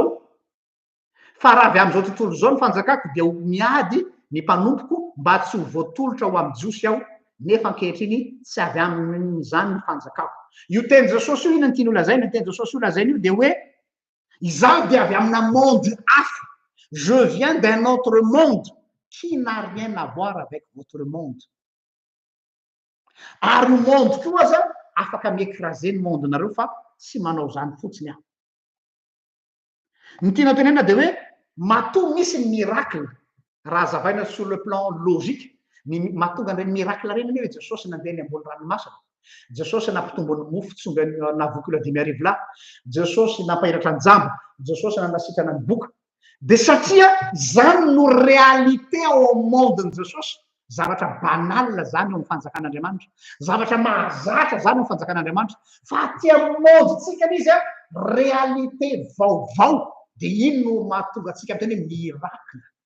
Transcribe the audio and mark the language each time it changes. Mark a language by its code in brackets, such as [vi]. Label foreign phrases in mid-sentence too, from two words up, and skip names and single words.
[mg] fa raha avy amin'izao tontolo zao ny fanjakako dia miady ny mpanompoko mba tsy ho voatolotra ho amin'ny jiosy aho nefa ankehitriny tsy avy amin'izany ny fanjakako io teny jesosy io ina ny tiany olazaina ny teny jesosy io lazainy io dia hoe izaho dia avy amina monde hafa [fr] je viens d'un autre monde qui n'a rien à voir avec votre monde [mg] ary monde koa aza afaka miécraser ny monde nareo fa tsy manao zany fotsiny aho ny tiana tenena dia hoe matoa misy ny miracle raha zavaina [fr] sur le plan logique [mg] mahatonga an'ireny miracle reny hoe jesosy nandeha ny ambony ranomasina jesosy nampitombony mofo tsonga navoky la dimy arivo lahy jesosy nampahiratra ny jamba jesosy nanasitrana ny boka dia satria zany no réalité ao amin'ny mondeny jesosy zavatra banal zany eo amin'ny fanjakan'andriamanitra zavatra mahazatra zany eo amin'ny fanjakan'andriamanitra fa aty amin'ny mondetsika izy réalité vaovao dia ino no mahatonga atsika amin'ny teny hoe miracle